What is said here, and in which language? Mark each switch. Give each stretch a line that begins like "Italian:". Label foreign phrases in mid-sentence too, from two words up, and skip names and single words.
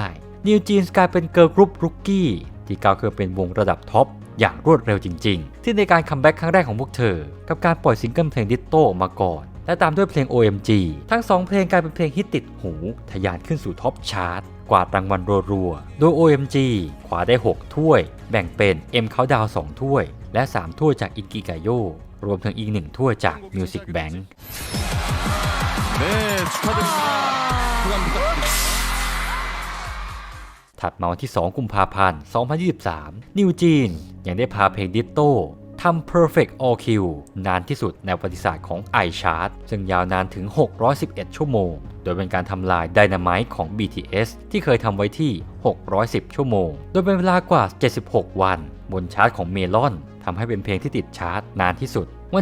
Thai: New Jeans กลายเป็น
English: girl group
Thai: Rookieที่ก้าวขึ้นเป็นวงระดับท็อปอย่างรวดเร็วจริงๆที่ในการคัมแบ็กครั้งแรกของพวกเธอกับการปล่อยซิงเกิลเพลง Ditto มาก่อนและตามด้วยเพลง OMG ทั้ง 2 เพลงกลายเป็นเพลงฮิตติดหูทะยานขึ้นสู่
English: top chart
Thai: กวาดรางวัลรัวๆโดย OMG คว้าได้ 6 ถ้วยแบ่งเป็น M Countdown 2 ถ้วยและ 3 ถ้วยจาก Inkigayo รวมถึงอีก 1 ถ้วยจาก Music Bank
Korean: 네, 축하드립니다. 소감 부탁드립니다.
Thai: ถัดมาวันที่ 2 กุมภาพันธ์ 2023 New Jeans ยังได้พาเพลง Ditto ทำ
English: Perfect All Kill
Thai: นานที่สุดในประวัติศาสตร์ของ iChart ซึ่งยาวนานถึง 611 ชั่วโมง โดยเป็นการทำลาย Dynamite ของ BTS ที่เคยทำไว้ที่ 610 ชั่วโมง โดยเป็นเวลากว่า 76 วันบนชาร์ตของ Melon ทำให้เป็นเพลงที่ติดชาร์ตนานที่สุด วัน